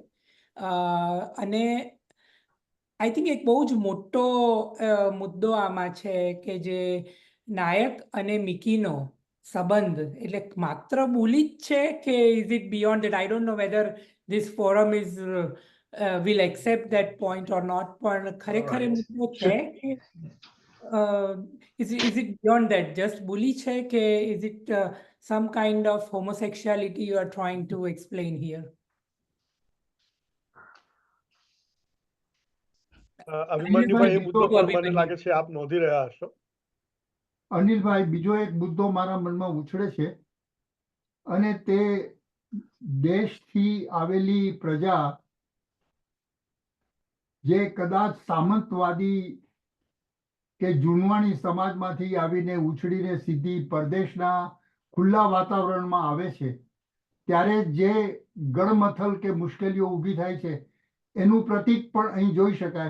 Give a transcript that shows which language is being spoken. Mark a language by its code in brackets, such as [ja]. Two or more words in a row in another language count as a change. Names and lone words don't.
[gu] અને [en] I think [gu] એક બહુ જ મોટો મુદ્દો આમાં છે કે જે નાયક અને મિકીનો સંબંધ એટલે માત્ર બોલી જ છે કે [en] is it beyond that? I don't know whether this forum is will accept that point or not, [gu] પણ ખરેખર એ મુદ્દો છે કે [en] is it beyond that, just bully [gu] છે કે [en] is it some kind of homosexuality you are trying to explain here? [gu] અભિમન્યુભાઈ, એ મુદ્દો પણ મને લાગે છે આપ નોંધી રહ્યા હશો. અનિલભાઈ, બીજો એક મુદ્દો મારા મનમાં ઉછળે છે, અને તે દેશથી આવેલી પ્રજા જે કદાચ સામંતવાદી કે જૂનવાણી સમાજમાંથી આવીને ઉછળીને સીધી પરદેશના ખુલ્લા વાતાવરણમાં આવે છે, ત્યારે જે ગળમથલ કે મુશ્કેલીઓ ઊભી થાય છે એનું પ્રતીક પણ અહીં જોઈ શકાય.